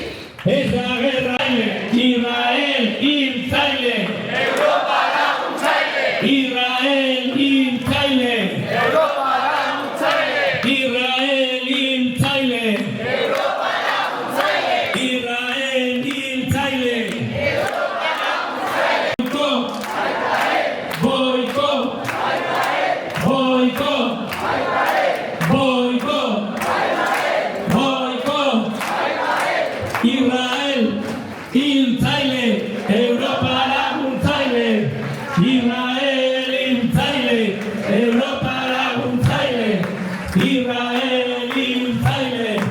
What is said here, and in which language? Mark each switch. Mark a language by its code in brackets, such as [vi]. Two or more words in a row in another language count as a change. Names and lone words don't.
[eu] ez da gerra. Israel hiltzaile, Europa laguntzaile, Israel hiltzaile, Europa laguntzaile, Israel hiltzaile, Europa laguntzaile, Israel hiltzaile. Boicot, boicot, boicot, boicot, Israel hiltzaile, Europa laguntzaile, Israel hiltzaile, Europa laguntzaile, Israel hiltzaile,